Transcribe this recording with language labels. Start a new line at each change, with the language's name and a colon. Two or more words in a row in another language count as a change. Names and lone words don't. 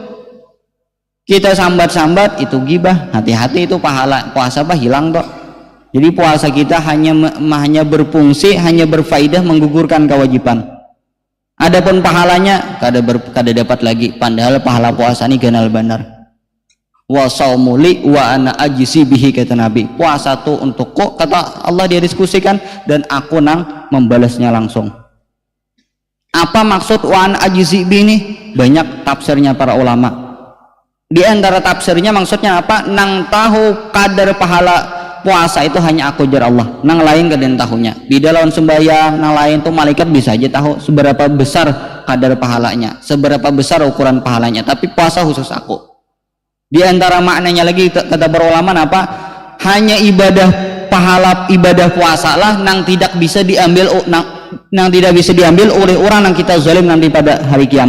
Indonesian: Kita sambat-sambat itu gibah, hati-hati itu pahala puasa apa hilang tuh. Jadi puasa kita hanya berfungsi, hanya berfaedah menggugurkan kewajiban. Adapun pahalanya kada dapat lagi, padahal pahala puasa ini ganal benar.
Arabic: Wa saumuli wa ana ajisi bihi,
Indonesian: kata Nabi. Puasa tuh untukku, kata Allah, dia diskusikan, dan aku nang membalasnya langsung. Apa maksud wan ajizi ini? Banyak tafsirnya para ulama. Di antara tafsirnya maksudnya apa? Nang tahu kadar pahala puasa itu hanya aku jar Allah, nang lain kadang tahunya. Di dalam sembahyang nang lain tuh malaikat bisa aja tahu seberapa besar kadar pahalanya, seberapa besar ukuran pahalanya, tapi puasa khusus aku. Di antara maknanya lagi kata para ulama apa? Hanya pahala ibadah puasa lah nang tidak bisa diambil oleh orang yang kita zalim nanti pada hari kiamat.